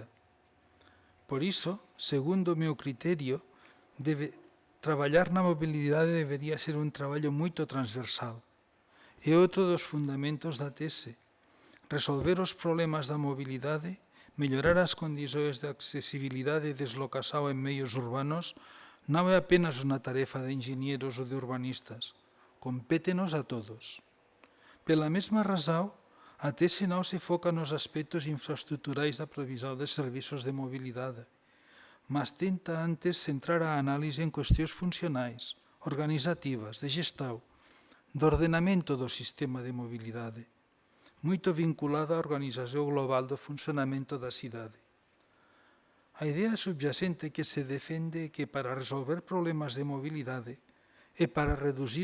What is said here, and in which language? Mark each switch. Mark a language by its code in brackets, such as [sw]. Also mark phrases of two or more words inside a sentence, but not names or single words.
[gl] Por iso, segundo o meu criterio, traballar na mobilidade debería ser un traballo moito transversal. É outro dos fundamentos da tese. Resolver os problemas da mobilidade, mellorar as condições de accesibilidade e deslocação em meios urbanos, non é apenas unha tarefa de engenheiros ou de urbanistas. Compétenos a todos. Pela mesma razão, a tese non se foca nos aspectos infraestruturais da provisão de serviços de mobilidade, mas tenta antes centrar a análise en cuestións funcionais, organizativas, de gestão, de ordenamento do sistema de mobilidade, moito vinculada á organización global do funcionamento da cidade. A idea subyacente que se defende é que para resolver problemas de mobilidade e para reducir